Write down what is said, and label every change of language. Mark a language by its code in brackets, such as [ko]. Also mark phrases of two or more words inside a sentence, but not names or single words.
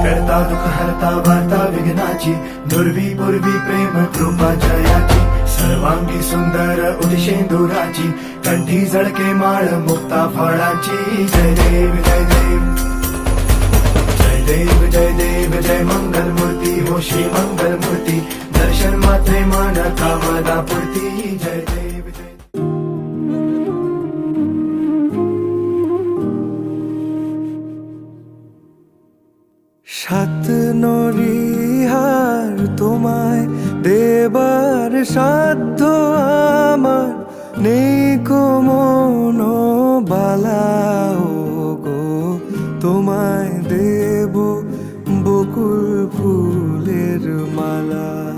[mr] करता दुःख हरता वार्ता विघ्नाची दुर्वी पूर्वी प्रेम कृपा जयाची सर्वांगी सुंदर उदिशेंदुराची कंठी जळके माळ मुक्ता फळाची जय देव जय देव जय देव जय देव जय मंगल मूर्ती हो श्री मंगल मूर्ती दर्शन मात्रे मन कामना पूर्ती जय देव जय [bn] সাত নরিহার তোমায় দেবার সাধ্য আমার নেই কো মনোবালা ও গো তোমায় দেব বকুল ফুলের মালা।